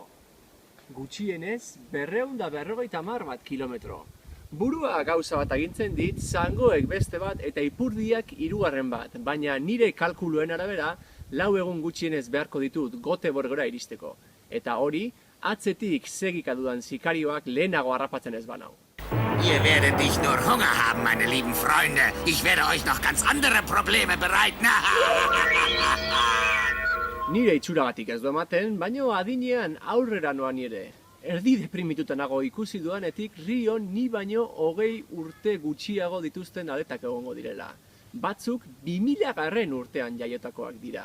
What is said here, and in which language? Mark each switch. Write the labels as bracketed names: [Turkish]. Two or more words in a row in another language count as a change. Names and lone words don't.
[Basque] Gutxienez, 250 kilometro. Burua gauza bat agintzen dit, zangoek beste bat eta ipurdiak 3. bat, baina nire kalkuluen arabera, 4 egun gutxienez beharko ditut Göteborgera iristeko. Eta hori, atzetik segika dudan sikarioak lehenago harrapatzen ez banau. [German] Ihr werdet nicht nur Hunger haben, meine lieben Freunde. Ich werde euch noch ganz andere Probleme bereiten. [Basque] Nire itxuragatik ez du ematen, baina adinean aurrera noan ere. Erdi deprimituta nago ikusi duanetik Rion ni baino 20 urte gutxiago dituzten aletak egongo direla. Batzuk 2000 urtean jaiotakoak dira.